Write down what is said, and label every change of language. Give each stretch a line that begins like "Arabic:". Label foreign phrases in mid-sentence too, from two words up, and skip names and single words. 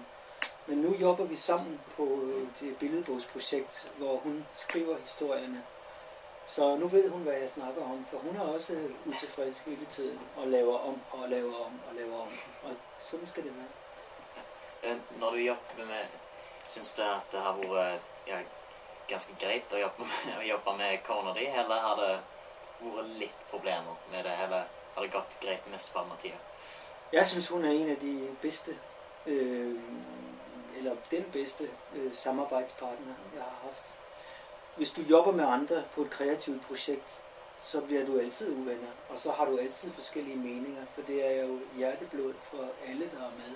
Danish: Men nu jobber vi sammen på det billedbogsprojekt, hvor hun skriver historierne. Så nu ved hun, hvad jeg snakker om, for hun er også utilfreds hele tiden og laver om og laver om og laver om. Og sådan skal det være.
Norwegian: Når du synes du at det har været ganske greit å jobbe med kona di, eller har det vært lidt problemer med det, eller har det gått greit mest på Mathias?
Danish: Jeg synes, hun er en af de bedste, eller den bedste samarbejdspartner, jeg har haft. Hvis du jobber med andre på et kreativt projekt, så bliver du altid uvenner, og så har du altid forskellige meninger, for det er jo hjerteblod for alle, der er med.